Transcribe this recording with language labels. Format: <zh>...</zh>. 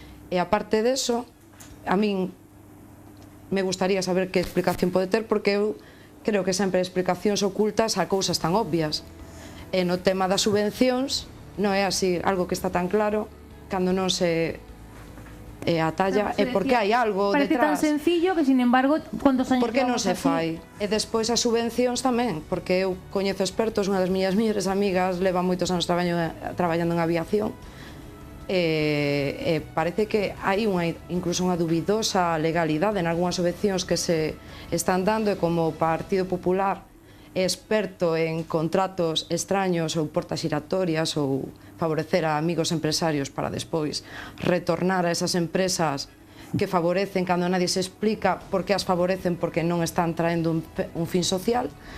<gl>E aparte deso, a min me gustaría saber que explicación pode ter, porque eu creo que sempre explicacións ocultas a cousas tan obvias. E no tema das subvencións non é así algo que está tan claro cando non se atalla, é porque hai algo detrás.</gl> <es>Parece tan sencillo que, sin embargo, cuántos años...</es> <gl>Por que non se fai? E despois as subvencións tamén, porque eu coñezo expertos, unha das miñas mellores amigas leva moitos anos traballando en aviación, e parece que hai incluso unha dubidosa legalidade en algunhas subvencións que se están dando, e como o Partido Popular é experto en contratos extraños ou portas xiratorias ou favorecer a amigos empresarios para despois retornar a esas empresas que favorecen cando nadie se explica por que as favorecen, porque non están traendo un fin social.</gl>